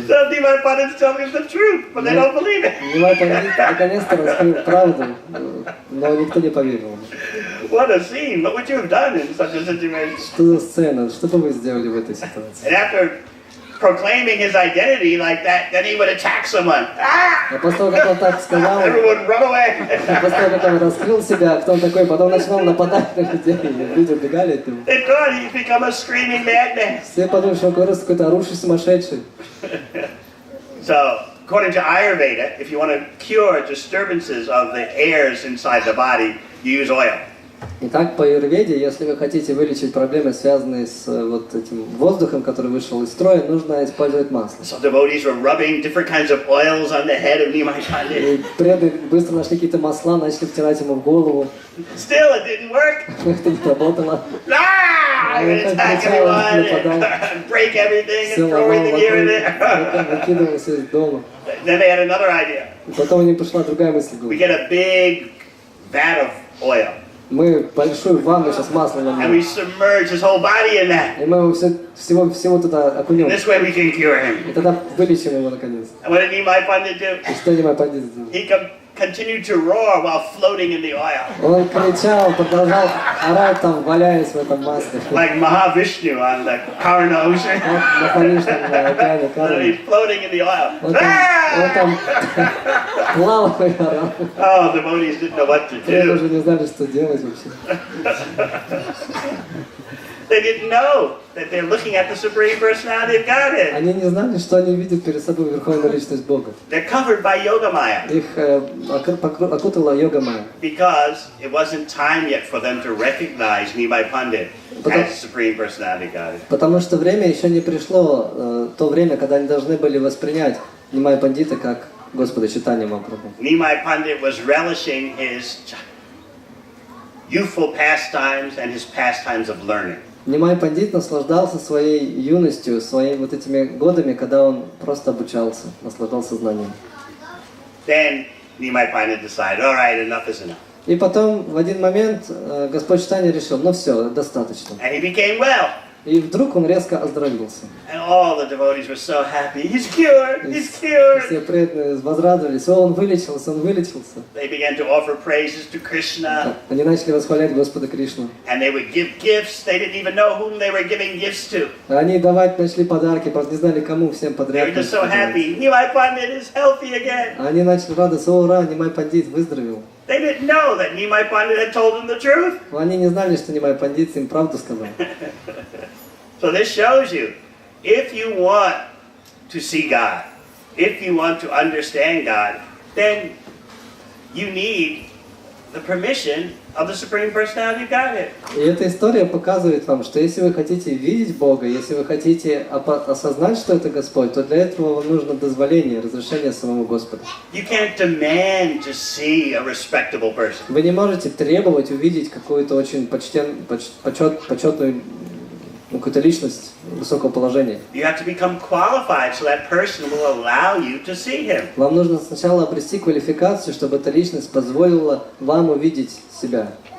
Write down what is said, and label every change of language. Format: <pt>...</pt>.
<en>Nimai Pandit is telling us the truth, but they don't believe it.</en> <ru>Нимай Пандит наконец-то раскрыл правду, но никто не поверил.</ru> <en>What a scene! What would you have done in such a situation?</en> <ru>Что за сцена? Что бы вы сделали в этой ситуации?</ru> <en>And after proclaiming his identity like that, then he would attack someone.</en> <ru>А после того, как он так сказал,</ru> <en>Everyone run away.</en> <ru>после того, как он раскрыл себя, кто он такой, потом начал нападать на людей, люди убегали от него.</ru> <en>They thought he'd become a screaming madman.</en> <ru>Все подумали, что он вырос какой-то орущий сумасшедший.</ru> <en>So, according to Ayurveda, if you want to cure disturbances of the airs inside the body, you use oil.</en> <ru>Итак, по аюрведе, если вы хотите вылечить проблемы, связанные с вот этим воздухом, который вышел из строя, нужно использовать масло.</ru> <en>So devotees were rubbing different kinds of oils on the head of Nimai Pandit.</en> <ru>И преданные быстро нашли какие-то масла, начали втирать ему в голову.</ru> <en>Still, it didn't work.</en> <ru>Это не работало.</ru> <en>I'm going to attack everyone, and break everything, and throw everything here and there.</en> <ru>Выкидывался из дома.</ru> <en>Then they had another idea.</en> <ru>И потом у них пришла другая мысль.</ru> <en>We get a big vat of oil.</en> <ru>Мы большую ванну сейчас маслом</ru> <en>And we</en> <ru>нальем.</ru> <en>submerge his whole body in that.</en> <ru>И мы его всего туда окунем.</ru> <en>This way we can cure him.</en> <ru>И тогда вылечим его наконец.</ru> <en>And what did Nimai Pandit do?</en> <ru>И что Нимай Пандит сделал?</ru> <en>He continued to roar while floating in the oil.</en> <ru>Он кричал, продолжал орать там, валяясь в этом масле.</ru> <en>Like Mahavishnu on the Karna Ocean.</en> <ru>Находишь там на океане</ru> <en>So</en> <ru>Карны.</ru> <en>he's floating in the oil.</en> <ru>Он там плавал и орал.</ru> <en>Oh, the devotees didn't know what to</en> <ru>Люди</ru> <en>do.</en> <ru>уже не знали, что делать вообще.</ru> <en>They didn't know that they're looking at the Supreme Personality of Godhead.</en> <ru>Они не знали, что они видят перед собой Верховную Личность Бога.</ru> <en>They're covered by Yogamaya.</en> <ru>Их окутала Йогамая.</ru> <en>Because it wasn't time yet for them to recognize Nimai Pandit as Supreme Personality of Godhead.</en> <ru>Потому что время еще не пришло, то время, когда они должны были воспринять Нимай Пандита как Господа Чайтаньи Махапрабху.</ru> <en>Nimai Pandit was relishing his youthful pastimes and his pastimes of learning.</en> <ru>Нимай Пандит наслаждался своей юностью, своими вот этими годами, когда он просто обучался, наслаждался знанием.</ru> <en>Then Nimai Pandit decided, all right, enough is enough.</en> <ru>И потом в один момент Господь Чайтаньи решил, ну все, достаточно.</ru> <en>And he became well.</en> <ru>И вдруг он резко оздоровился.</ru> <en>And all the devotees were so happy. He's cured! He's cured!</en> <ru>Все преданные возрадовались, о, он вылечился, он вылечился.</ru> <en>They began to offer praises to Krishna.</en> <ru>Они начали восхвалять Господа Кришну.</ru> <en>And they would give gifts. They didn't even know whom they were giving gifts to.</en> <ru>Они давать начали подарки, просто не знали кому, всем</ru> <en>They</en> <ru>подряд.</ru> <en>were just so happy. Nimai Pandit is healthy again.</en> <ru>Они начали радоваться, о, ура, Нимай Пандит выздоровел.</ru> <en>They didn't know that Nimai Pandit had told them the truth.</en> <ru>Но они не знали, что Нимай Пандит им правду сказал.</ru> <en>So this shows you, if you want to see God, if you want to understand God, then you need the permission of the Supreme Personality of Godhead.</en> <ru>И эта история показывает вам, что если вы хотите видеть Бога, если вы хотите осознать, что это Господь, то для этого вам нужно дозволение, разрешение самому Господу.</ru> <en>You can't demand to see a respectable person.</en> <ru>Вы не можете требовать увидеть какую-то очень почетную какую-то личность высокого положения.</ru> <en>You have to become qualified so that person will allow you to see him.</en> <ru>Вам нужно сначала обрести квалификацию, чтобы эта личность позволила вам увидеть себя.</ru>